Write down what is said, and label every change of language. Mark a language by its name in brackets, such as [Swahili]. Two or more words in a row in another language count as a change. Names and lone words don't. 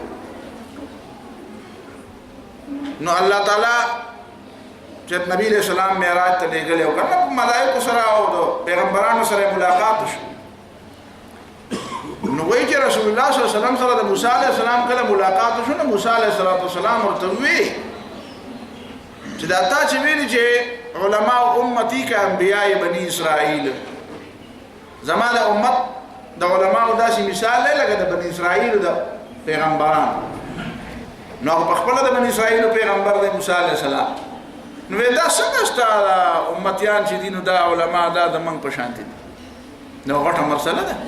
[Pashto] نو الله تعالی چې نبی له سلام معراج ته لګل او کنه ملائکه سره او پیغمبرانو سره ملاقات شو نو وایي چې رسول الله [Arabic] صلی الله علیه وسلم [Pashto] سره د موسی [Arabic] علیه السلام [Pashto] کله ملاقات شو نو موسی [Arabic] علیه السلام [Pashto] ورته وی چې دا تا چې ویلي چې [Arabic] علماء امتی کا انبیاء بنی اسرائیل [Pashto] زمانه امت د علماء داسې مثال لکه د بنی اسرائیل د پیغمبرانو نو په خپل د بنی اسرائیل پیغمبر د موسی [Arabic] علیه السلام [Pashto] نو دا څنګه ستاره امتیان چې دینو دا علماء دا د من په شان دي نو غټه مسله ده